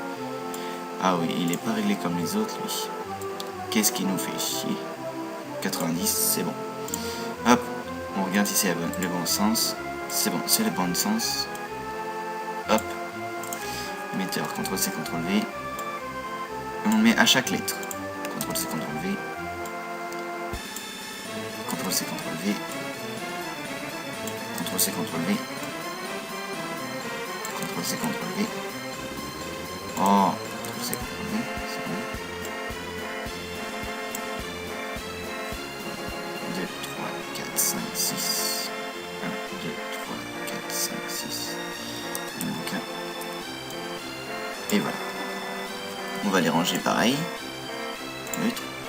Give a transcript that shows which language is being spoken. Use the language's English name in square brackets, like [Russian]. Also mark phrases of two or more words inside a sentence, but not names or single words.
[French] Ah oui, il n'est pas réglé comme les autres lui. Qu'est-ce qui nous fait chier? 90, c'est bon. Hop, on regarde si c'est le bon sens. C'est bon, c'est le bon sens. Hop, émetteur, CTRL-C, CTRL-V. On le met à chaque lettre. CTRL-C, CTRL-V. CTRL-C, CTRL-V. CTRL-C, CTRL-V. CTRL-C, CTRL-V. Oh, CTRL-C, CTRL-V, c'est bon. 2, 3, 4, 5, 6. 1, 2, 3, 4, 5, 6. Il manque un. Et voilà. On va les ranger pareil. Neutre.